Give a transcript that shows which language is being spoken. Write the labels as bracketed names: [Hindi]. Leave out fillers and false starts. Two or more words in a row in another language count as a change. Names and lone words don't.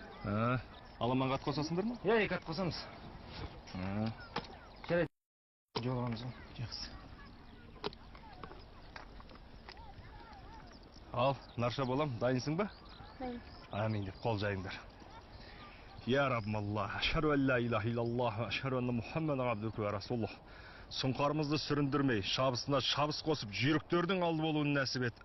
[Kazakh] Аламанға ат қосасыңдар ма? Иә, 2 ат қосамыз. Жарайды, жолығамыз ғой. Жақсы. Ал, нарша болам, дайынсың ба? Дайын. Амин деп қол жайыңдар. Я Раббым Аллах, [Arabic] أشهد أن لا إله إلا الله، أشهد أن محمدا عبده ورسوله. [Kazakh] Сұңқарымызды сүріндірмей, шабысына шабыс қосып, жүйріктердің алды болуын нәсіп ет.